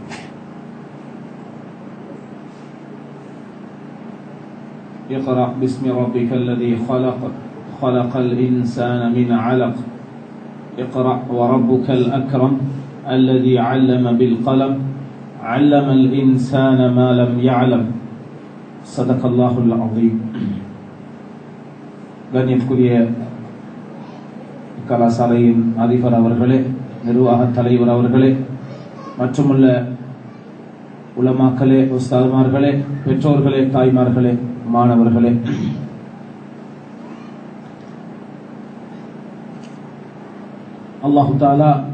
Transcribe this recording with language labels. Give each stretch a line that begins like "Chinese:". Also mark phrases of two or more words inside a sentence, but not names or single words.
Arabic: اقرأ باسم ربك الذي خلق خلق الإنسان من علق اقرأ وربك الأكرم الذي علم بالقلم علم الإنسان ما لم يعلم صدق الله العظيم.
Tamil: கண்ணியத்துக்குரிய கலாசாலையின் அதிபர் அவர்களே, நிர்வாக தலைவர் அவர்களே, மற்றுமுள்ள உலமாக்களே, உஸ்தாதுமார்களே, பெற்றோர்களே, தாய்மார்களே, மாணவர்களே,
Arabic: الله تعالى